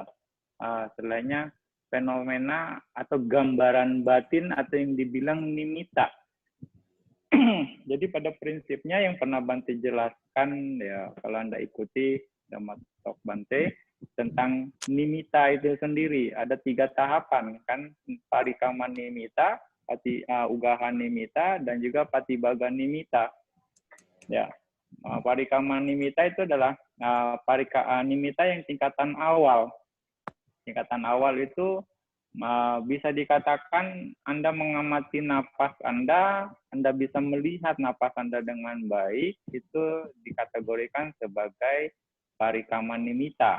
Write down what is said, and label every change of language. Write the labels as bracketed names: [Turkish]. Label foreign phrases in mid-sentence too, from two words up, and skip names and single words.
[Indonesian] Selainnya fenomena atau gambaran batin atau yang dibilang nimitta. Jadi pada prinsipnya yang pernah Bante jelaskan, ya kalau Anda ikuti Dhamma Talk Bante, tentang nimitta itu sendiri. Ada 3 tahapan, kan? [Pali] Parikama nimitta, ugaha nimitta, [Indonesian] dan juga [Pali] patibhaga nimitta. [Indonesian] Ya, [Pali] parikama nimitta [Indonesian] itu adalah nimitta yang tingkatan awal. Tingkatan awal itu bisa dikatakan Anda mengamati napas Anda bisa melihat napas Anda dengan baik, itu dikategorikan sebagai [Pali] parikama nimitta.